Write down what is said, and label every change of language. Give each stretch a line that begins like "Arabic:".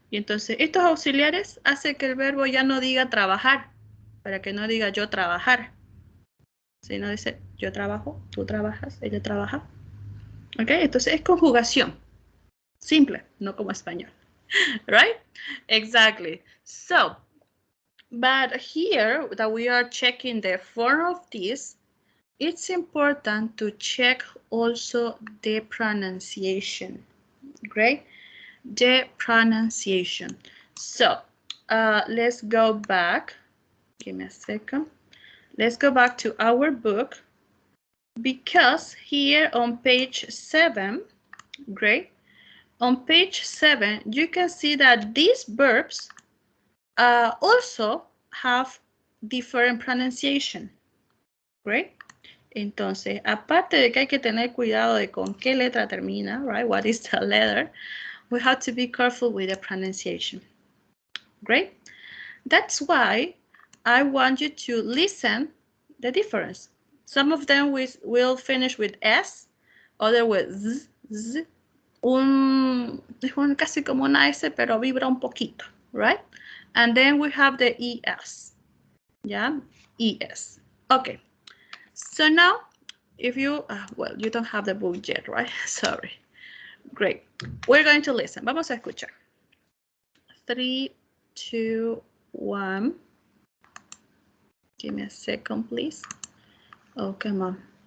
Spanish: Y entonces, estos auxiliares hacen que el verbo ya no diga trabajar, para que no diga yo trabajar. Sino dice yo trabajo, tú trabajas, ella trabaja. Ok, entonces es conjugación. Simple, no como español.
English: Right? Exactly. So, but here that we are checking the form of this, it's important to check also the pronunciation. Great? The pronunciation. So, let's go back. Give me a second. Let's go back to our book because here on page 7, great, on page 7, you can see that these verbs also have different pronunciation, great.
Spanish: Entonces, aparte de que hay que tener cuidado de con qué letra termina,
English: right, what is the letter, we have to be careful with the pronunciation, great. That's why I want you to listen the difference. Some of them will finish with S, other with Z,
Spanish: es casi como una S, pero vibra un poquito,
English: right? And then we have the ES, yeah, ES. Okay, so now if you, well, you don't have the book yet, right? Sorry. Great. We're going to listen.
Spanish: Vamos a escuchar.
English: 3, 2, 1. Give me a second, please. Oh, come on.